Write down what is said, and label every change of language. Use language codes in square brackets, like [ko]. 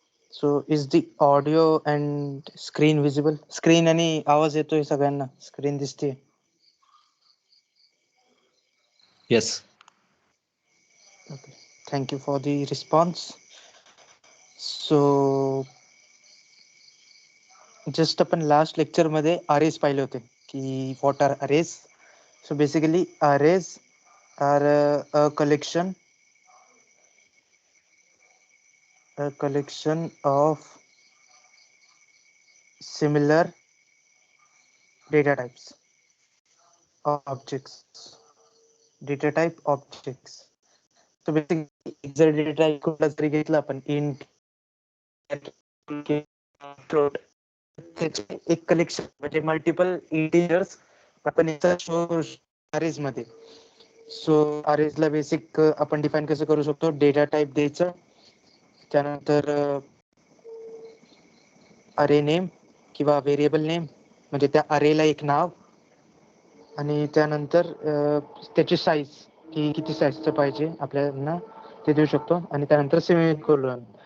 [en] So is the audio and screen visible? [mr] Screen आणि आवाज येतोय सगळ्यांना? Screen दिसते? [en] Yes. Okay. Thank you for the response. [mr] So just आपण लास्ट लेक्चर मध्ये अरेज पाहिले होते की [en] what are arrays. So basically arrays are a collection of similar data types objects. Data type objects. [mr] So basically जर data type कुठला जरी घेतला आपण int float, त्याचे एक कलेक्शन म्हणजे मल्टिपल इंटिजर्स आपण याचा शो अरेज मध्ये. सो अरेजला बेसिक आपण डिफाईन कसं करू शकतो, डेटा टाईप द्यायचं, त्यानंतर अरे नेम किंवा व्हेरिएबल नेम म्हणजे त्या अरेला एक नाव, आणि त्यानंतर त्याची साईज की किती साईजचं पाहिजे आपल्याला ते देऊ शकतो, आणि त्यानंतर सेमीकोलन.